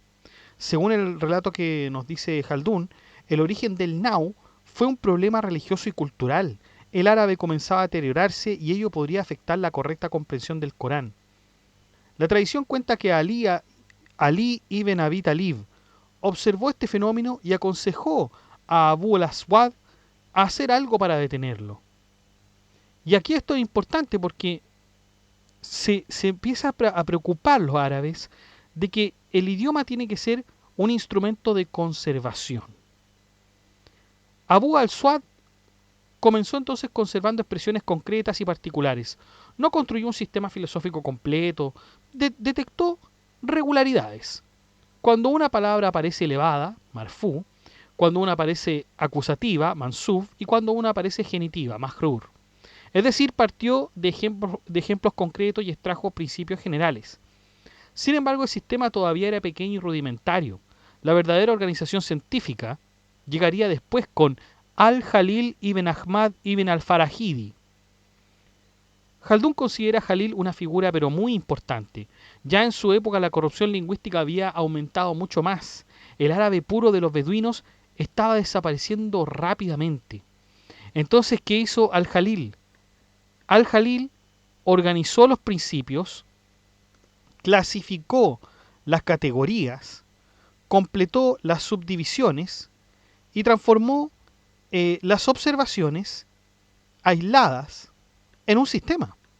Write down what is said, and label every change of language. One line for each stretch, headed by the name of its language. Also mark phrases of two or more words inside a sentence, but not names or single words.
Spanish: Según el relato que nos dice Jaldún, el origen del Nahw fue un problema religioso y cultural. El árabe comenzaba a deteriorarse y ello podría afectar la correcta comprensión del Corán. La tradición cuenta que Ali ibn Abi Talib observó este fenómeno y aconsejó a Abu al-Aswad a hacer algo para detenerlo. Y aquí esto es importante porque se empieza a preocupar los árabes de que el idioma tiene que ser un instrumento de conservación. Abu al-Aswad comenzó entonces conservando expresiones concretas y particulares. No construyó un sistema filosófico completo, detectó regularidades. Cuando una palabra aparece elevada, marfú, cuando una aparece acusativa, mansub, y cuando una aparece genitiva, majrur. Es decir, partió de ejemplos concretos y extrajo principios generales. Sin embargo, el sistema todavía era pequeño y rudimentario. La verdadera organización científica llegaría después con Al-Jalil ibn Ahmad ibn al-Farahidi. Jaldún considera a Jalil una figura pero muy importante. Ya en su época la corrupción lingüística había aumentado mucho más. El árabe puro de los beduinos estaba desapareciendo rápidamente. Entonces, ¿qué hizo Al-Jalil? Al-Jalil organizó los principios, clasificó las categorías, completó las subdivisiones y transformó las observaciones aisladas en un sistema.